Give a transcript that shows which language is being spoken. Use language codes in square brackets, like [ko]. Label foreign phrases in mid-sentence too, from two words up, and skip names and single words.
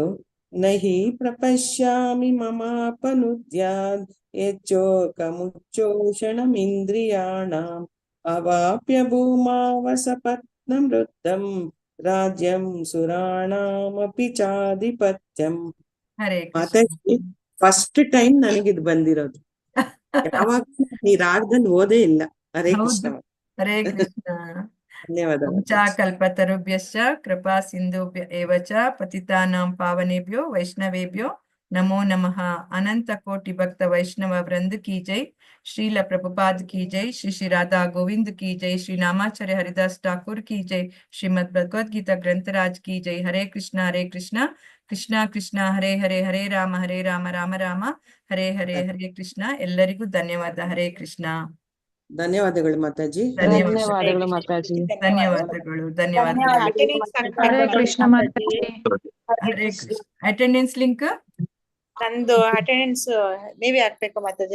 [sa] ನಹಿ ಪ್ರಪಶ್ಯಾಮಿ ಮಮಾಪನುದ್ಯಾತ್ ಯಚ್ಚೋಕಮುಚ್ಚೋಷಣಮಿಂದ್ರಿಯಾಣಾಂ ಅವಾಪ್ಯ ಭೂಮಾವಸಪತ್ನಮೃದ್ಧಂ ರಾಜ್ಯಂ ಸುರಾಣಾಮಪಿ ಚಾಧಿಪತ್ಯಂ. [kn] ಮಾತಾಜಿ [en] first time [kn] ನನಗಿದ್ ಬಂದಿರೋದು. ಯಾವಾಗ ಈ ರಾಗದಲ್ಲಿ ಓದೇ ಇಲ್ಲ. ಹರೇ ಕೃಷ್ಣ. ಹರೇ ಕೃಷ್ಣ. ಧನ್ಯವಾದಗಳು. [sa] ಕಲ್ಪತರುಭ್ಯಶ್ಚ ಕೃಪಾ ಸಿಂಧುಭ್ಯ ಏವ ಚ ಪತಿತಾನಾಂ ಪಾವನೇಭ್ಯೋ ವೈಷ್ಣವೇಭ್ಯೋ नमो नमः. [hi] अनंत कोटि भक्त वैष्णव वृंद की जय. श्रील प्रभुपाद की जय. श्री श्री राधा गोविंद की जय. श्री नामाचार्य हरिदास ठाकुर की जय. श्रीमद् भगवद गीता ग्रंथराज की जय. [sa] हरे कृष्णा कृष्णा कृष्णा हरे हरे, हरे राम राम राम हरे हरे हरे कृष्ण. [kn] ಎಲ್ಲರಿಗೂ ಧನ್ಯವಾದ. ಹರೇ ಕೃಷ್ಣ. ಧನ್ಯವಾದಗಳು ಮಾತಾಜಿ. ಧನ್ಯವಾದಗಳು ಮಾತಾಜಿ. ಧನ್ಯವಾದಗಳು. ಧನ್ಯವಾದಗಳು. ಹರೇ ಕೃಷ್ಣ ಮಾತಾಜಿ. [en] attendance link [kn] ನಂದು ಅಟೆಂಡೆನ್ಸ್ ನೀವೇ ಹಾಕ್ಬೇಕು ಮಾತಾಜಿ.